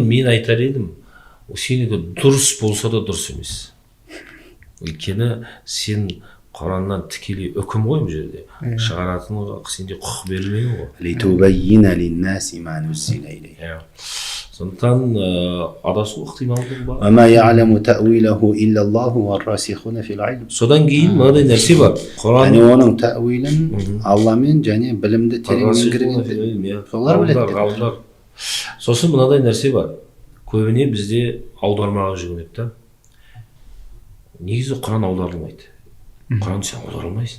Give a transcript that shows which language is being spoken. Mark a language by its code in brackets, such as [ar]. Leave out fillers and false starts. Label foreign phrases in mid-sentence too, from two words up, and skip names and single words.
[kk] Мен айтар едім, сенікі дұрыс болса да дұрыс емес. Өйткені сен Құраннан тікелей үкім ғой бұл жерде. Шығаратын сенде құқық берілмеген ғой. [ar] لتبين للناس ما نزل إليهم. [kk] Сондықтан адасу ықтималдығы бар. [ar] وما يعلم تأويله إلا الله والراسخون في العلم. [kk] Содан кейін мынадай нәрсе бар. Яғни оның тәуилін Алламен және білімді терең меңгерген солар біледі. Ғалымдар. Сосын мынадай нәрсе бар. Көбіне бізде аудармаға жүгінеді да. Негізі Құран аударылмайды. Құран сен аударылмайсың.